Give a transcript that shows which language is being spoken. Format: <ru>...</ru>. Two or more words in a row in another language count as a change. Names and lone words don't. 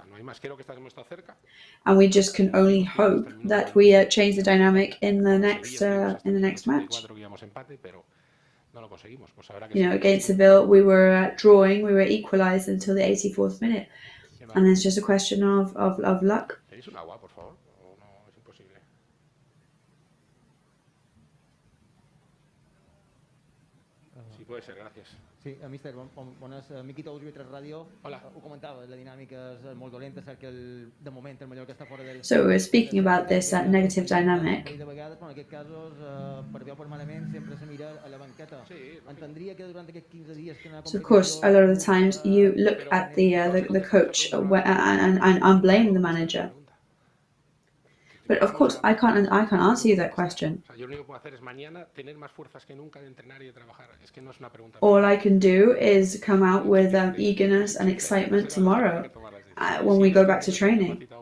<en>And we just can only hope that we change the dynamic in the next match. You know, against Seville, we were drawing, we were equalised until the 84th minute, and it's just a question of luck.</en> <es>Puede ser, gracias.</es> <ca>Sí, mister, bones. Miqui Tous, TV3 Ràdio. Hola. Ho comentava, la dinàmica és molt dolenta, cert que de moment el Mallorca està fora del...</ca> <en>So we're speaking about this negative dynamic.</en> <ca>De vegades, però en aquests casos, per bé o per malament, sempre se mira a la banqueta. Entendria que durant aquests 15 dies que</ca> <en>So of course, a lot of the times you look at the coach and blame the manager. But of course, I can't answer you that question. All I can do is come out with eagerness and excitement tomorrow when we go back to training.</en>